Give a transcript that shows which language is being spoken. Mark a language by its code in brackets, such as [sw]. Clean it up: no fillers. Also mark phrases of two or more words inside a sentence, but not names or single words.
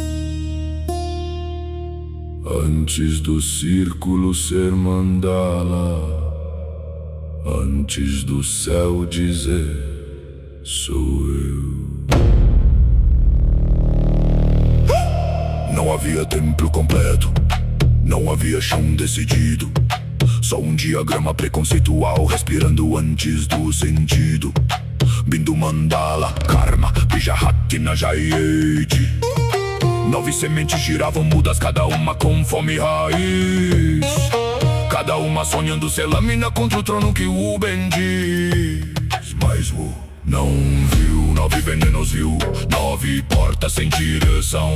[pt] Antes do círculo ser mandala, antes do céu dizer sou eu. Não havia templo completo, não havia chão decidido, só um diagrama preconceitual respirando antes do sentido. [sa] Bindu mandala, karma, bijahatina jayeti. [pt] 9 sementes giravam mudas, cada uma com fome e raiz, cada uma sonhando ser lâmina contra o trono que o bendiz. Mas o não viu, 9 venenos viu, 9 portas sem direção.